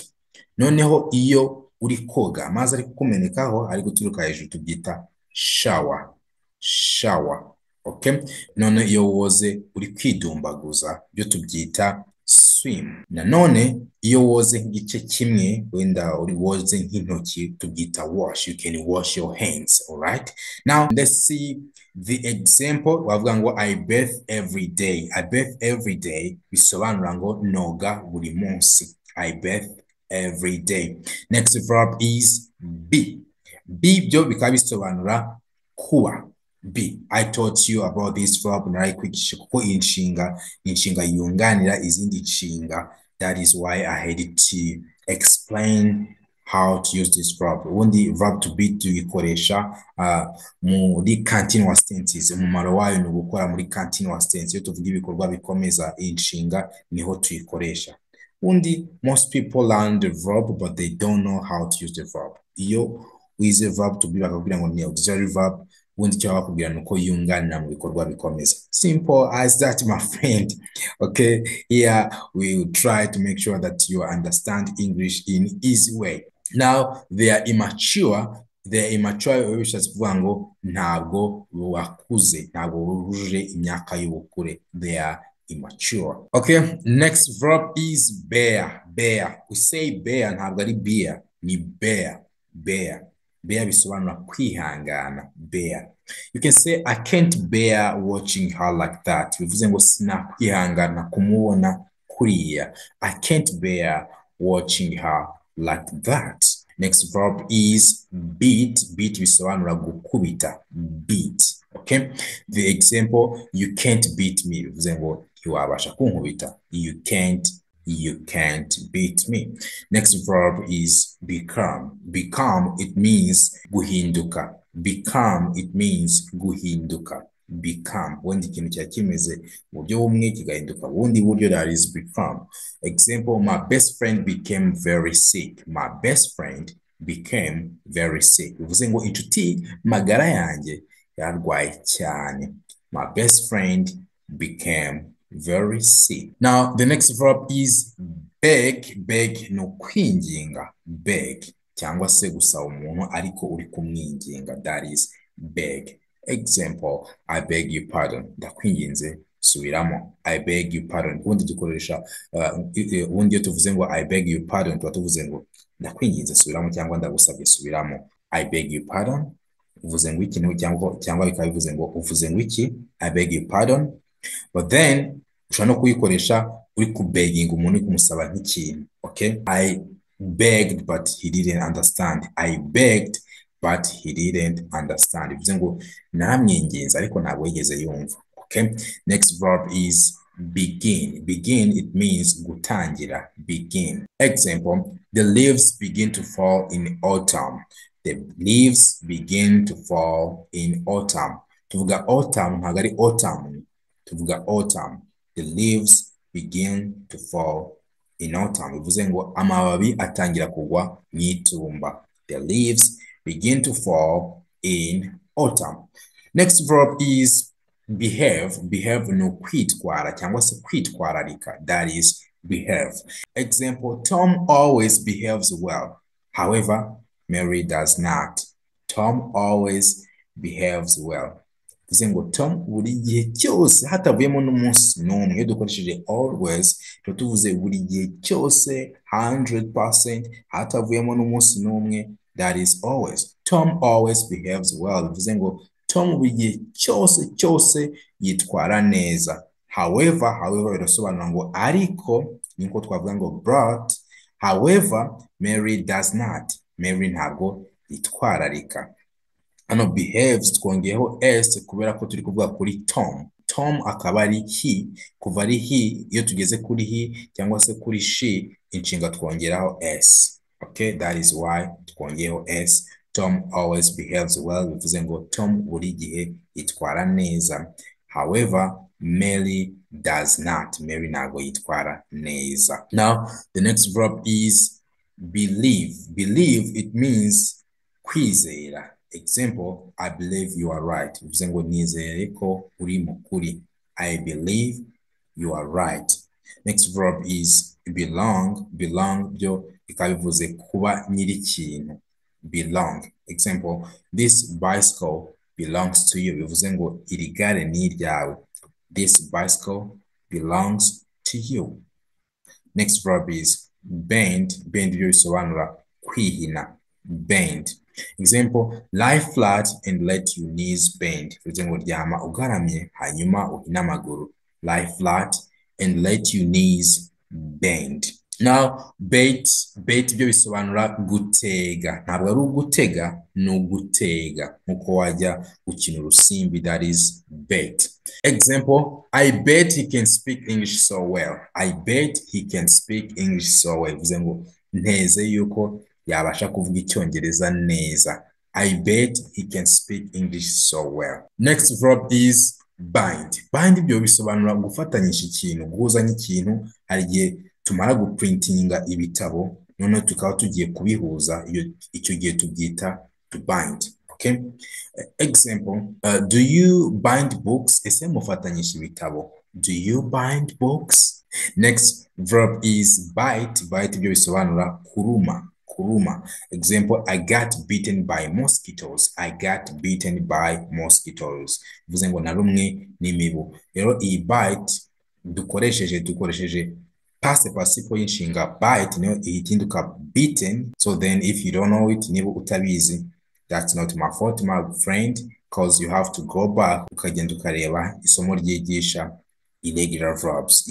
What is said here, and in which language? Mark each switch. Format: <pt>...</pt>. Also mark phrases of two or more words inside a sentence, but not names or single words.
<rw>Noneho iyo uri koga amazi ari kukumenekaho ari guturuka hejuru tubyita shower. Okay? None iyo woze uri kwidumbaguza byo tubyita swim. Nanone iyo woze nk'igice kimwe wenda uri woze nk'intoki tubyita wash.</rw> <en>You can wash your hands. Alright? Now let's see the example.</en> <rw>Wavuga ngo</rw> <en>I bathe every day. I bathe every day</en> <rw>bisobanura ngo noga buri munsi.</rw> <en>I bathe every day. Next verb is be.</en> <rw>Be byo bikaba bisobanura kuba.</rw> <en>Be. I taught you about this verb</en> <rw>na RY'ICYONGEREZA kuko inshinga yunganira izindi nshinga.</rw> <en>That is why I had to explain how to use this verb.</en> <rw>Ubundi</rw> <en>verb to be</en> <rw>tuyikoresha muri</rw> <en>continuous tenses.</en> <rw>Umumaro wayo ni gukora muri</rw> <en>continuous tense.</en> <rw>Iyo tuvuga ibikorwa bikomeza inshinga niho tuyikoresha.</rw> <en>Ubundi most people learn the verb but they don't know how to use the verb.</en> <rw>Iyo wize</rw> <en>verb to be</en> <rw>bakubwira ngo ni</rw> <en>auxiliary verb,</en> <rw>ubundi cyo bakubwira nuko yunganira mu bikorwa bikomeza.</rw> <en>Simple as that, my friend. Okay, here we will try to make sure that you understand English in easy way. Now they are immature</en> <rw>bishatse kuvuga ngo ntabwo wakuze, ntabwo wujuje imyaka y'ubukure.</rw> <en>They are immature. Okay, next verb is bear. Bear. We say bear</en> <rw>ntabwo ari</rw> <en>beer, ni bear. Bear.</en> <rw>Bear bisobanura kwihangana.</rw> <en>Bear. You can say I can't bear watching her like that.</en> <rw>Bivuze ngo sinakwihangana kumubona kuriya.</rw> <en>I can't bear watching her like that. Next verb is beat. Beat</en> <rw>bisobanura gukubita.</rw> <en>Beat. Okay? The example, you can't beat me.</en> <rw>Bivuze ngo ntiwabasha kunkubita.</rw> <en>You can't beat me. Next verb is become. Become, it means guhinduka. Become, it means guhinduka. Become. When</en> <rw>ikintu cya kimeze mu buryo bumwe kigahinduka bundi buryo,</rw> <en>that is become. Example, my best friend became very sick. My best friend became very sick.</en> <rw>Bivuze ngo inshuti magara yanjye yarwaye cyane.</rw> <en>My best friend became very sick. Now, the next verb is beg. Beg</en> <rw>no kwinginga.</rw> <en>Beg.</en> <rw>Cyangwa se gusaba umuntu ariko uri kumwinginga.</rw> <en>That is beg. Example, I beg your pardon.</en> <rw>Ndakwinginze subiramo.</rw> <en>I beg your pardon.</en> <rw>Ubundi dukoresha ubundi iyo tuvuze ngo</rw> <en>I beg your pardon</en> <rw>tuba tuvuze ngo ndakwinginze subiramo cyangwa ndagusabye subiramo.</rw> <en>I beg your pardon.</en> <rw>Uvuze ngo iki cyangwa bikaba bivuze ngo uvuze ngo iki.</rw> <en>I beg your pardon.</en> <rw>But then ushobora no kuyikoresha uri kubeginga umuntu uri kumusaba nk'ikintu.</rw> <en>Okay? I begged but he didn't understand. I begged but he didn't understand.</en> <rw>Bivuze ngo namwinginze ariko ntabwo yigeze yumva.</rw> <en>Okay? Next verb is begin. Begin, it means gutangira. Begin. Example, the leaves begin to fall in autumn. The leaves begin to fall in autumn.</en> <rw>Tuvuga autumn ntabwo ari autumn. Tuvuga autumn.</rw> <en>The leaves begin to fall in autumn.</en> <rw>Bivuze ngo amababi atangira kugwa mu itumba.</rw> <en>The leaves begin to fall in autumn. Next verb is behave.</en> <rw>Behave no kwitwara cyangwa se kwitwararika.</rw> <en>That is behave. Example, Tom always behaves well. However, Mary does not. Tom always behaves well.</en> <rw>Bivuze ngo Tom buri gihe cyose hatavuyemo n'umunsi n'umwe. Iyo dukoresheje always tuvuze buri gihe cyose 100% hatavuyemo n'umunsi n'umwe.</rw> <en>That is always. Tom always behaves well.</en> <rw>Bivuze ngo Tom buri gihe cyose yitwara neza. However birasobanura ngo ariko niko twavuga ngo but.</rw> <en>However, Mary does not. Mary</en> <rw>ntabwo yitwararika. Hano behaves twongeyeho s kubera ko turi kuvuga kuri Tom. Tom akaba ari he. Kuva ari he, iyo tugeze kuri he cyangwa se kuri she, inshinga twongeraho s.</rw> <en>Okay, that is why twongeyeho s. Tom always behaves well.</en> <rw>Bivuze ngo Tom buri gihe yitwara neza.</rw> <en>However, Mary does not.</en> <rw>Mary ntabwo yitwara neza.</rw> <en>Now, the next verb is believe. Believe, it means kwizera. Example, I believe you are right.</en> <rw>Bivuze ngo nizere ko uri mukuri.</rw> <en>I believe you are right. Next verb is belong.</en> <rw>Belong byo bikaba bivuze kuba nyiri ikintu.</rw> <en>Belong. Example, this bicycle belongs to you.</en> <rw>Bivuze ngo iri gare ni iryawe.</rw> <en>This bicycle belongs to you. Next verb is bend. Bend</en> <rw>byo bisobanura kwihina.</rw> <en>Bend. Example, lie flat and let your knees bend.</en> <rw>Bivuze ngo ryama ugaramye hanyuma uhina amaguru.</rw> <en>Lie flat and let your knees bend.</en> <rw>Now, bait byo bisobanura gutega. Ntabwo ari ugutega, ni ugutega. Nkuko wajya gukina urusimbi,</rw> <en>that is bait. Example, I bet he can speak English so well. I bet he can speak English so well.</en> <rw>Bivuze ngo nteze yuko yabasha kuvuga icyongereza neza.</rw> <en>I bet he can speak English so well. Next verb is bind.</en> <rw>Bind byo bisobanura gufatanyisha ikintu, guhuzanya ikintu. Hari igihe tumara guprintinga ibitabo none tukaba tugiye kubihuza, icyo gihe tubyita</rw> <en>to bind. Okay? Example, do you bind books?</en> <rw>Ese mufatanyisha ibitabo.</rw> <en>Do you bind books? Next verb is bite.</en> <rw>Bite byo bisobanura kuruma. Kuruma.</rw> <en>Example, I got bitten by mosquitoes. I got bitten by mosquitoes.</en> <rw>Bivuze ngo narumwe n'imibu. Rero iyi bite dukoresheje</rw> <en>past participle</en> <rw>y'inshinga bite niyo ihinduka beaten.</rw> <en>So then if you don't know it,</en> <rw>niba utabizi,</rw> <en>that's not my fault, my friend, because you have to go back</en> <rw>ukagenda ukareba isomo ryigisha</rw> <en>irregular verbs.</en>